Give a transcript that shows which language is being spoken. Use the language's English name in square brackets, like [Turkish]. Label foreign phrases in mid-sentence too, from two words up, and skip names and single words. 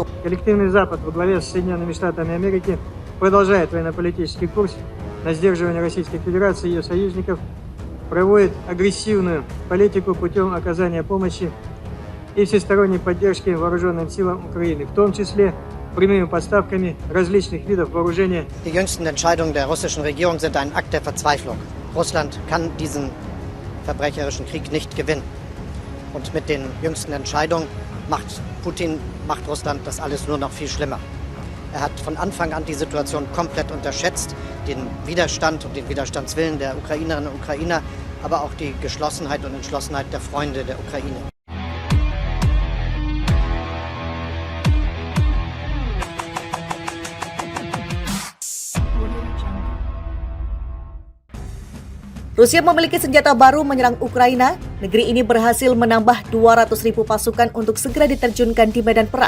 [Russian] Коллективный Запад во главе с Соединенными Штатами Америки продолжает военно-политический курс на сдерживание Российской Федерации и ее союзников, проводит агрессивную политику путем оказания помощи и всесторонней поддержки вооруженным силам Украины, в том числе прямыми поставками различных видов вооружения. [German] Die jüngsten Entscheidungen der russischen Regierung sind ein Akt der Verzweiflung. Russland kann diesen verbrecherischen Krieg nicht gewinnen. Und mit den jüngsten Entscheidungen macht Russland das alles nur noch viel schlimmer. Er hat von Anfang an die Situation komplett unterschätzt, den Widerstand und den Widerstandswillen der Ukrainerinnen und Ukrainer, aber auch die Geschlossenheit und Entschlossenheit der Freunde der Ukraine. [Indonesian] Rusia memiliki senjata baru menyerang Ukraina. Negeri ini berhasil menambah 200.000 pasukan untuk segera diterjunkan di medan perang.